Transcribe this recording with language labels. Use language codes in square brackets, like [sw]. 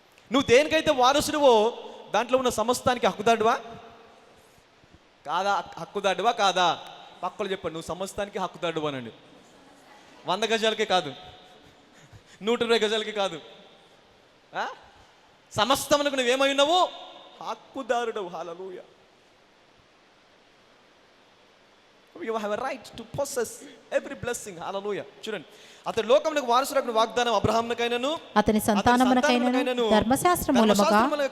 [te] నువ్వు దేనికైతే వారసుడువో దాంట్లో ఉన్న సమస్తానికి హక్కుదాడువా కాదా? హక్కుదాడువా కాదా? పక్కలు చెప్పండి, నువ్వు సమస్తానికి హక్కుదాడువా అనండి. 100 గజాలకి కాదు, 120 గజాలకి కాదు, సమస్తమునకు నువ్వేమై ఉన్నావు? హక్కుదారుడవు. హల్లెలూయా. [en] You have a right to possess every blessing. [te] Hallelujah. చూడండి, అతడు లోకమునకు వారసుడైన వాగ్దానం అబ్రహామునకైనను, అతని సంతానమునకైనను ధర్మశాస్త్ర మూలముగా